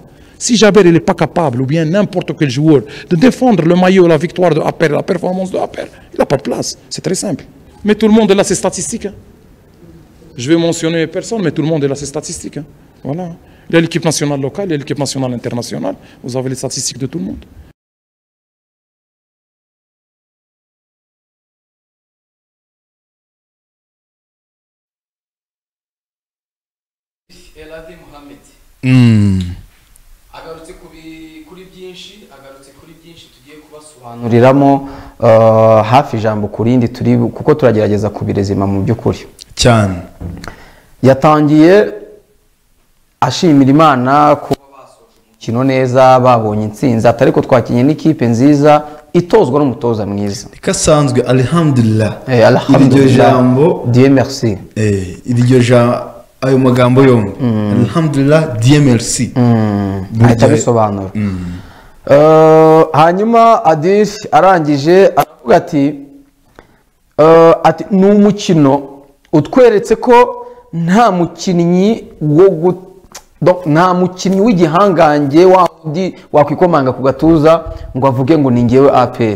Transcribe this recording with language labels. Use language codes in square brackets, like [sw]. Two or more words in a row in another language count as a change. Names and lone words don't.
[fr] Si Jaber n'est pas capable, ou bien n'importe quel joueur, de défendre le maillot, la victoire de APR, la performance de APR, il n'a pas de place. C'est très simple. Mais tout le monde est là, c'est statistique. Hein. Je vais mentionner personne, mais tout le monde est là, c'est statistique. Hein. Voilà. Il y a l'équipe nationale locale, il y a l'équipe nationale internationale. Vous avez les statistiques de tout le monde. [rw] Eladi Mohamed agarutse kuri byinshi tugiye kubasobanuriramo hafi ijambo ku rindi kuko turagerageza kubirezima mu by'ukuri cyane. Yatangiye ashimira Imana kuba basoje umukino neza, babonye intsinzi, atariko twakinye n'ikipe nziza itozwa n'umutoza mwiza. Ikasanzwe alhamdulillah. Iryo jambo [fr] Dieu merci. [rw] Iryo jambo ayo magambo yombi alhamdulillah [fr] Dieu merci. [rw] Ahita bisobanura. Hanyuma Adil arangije aravuga ati ni umukino utweretse ko nta mukinnyi nta mukinnyi w'igihangange wakwikomanga ku gatuza ngo avuge ngo ni ngewe APR.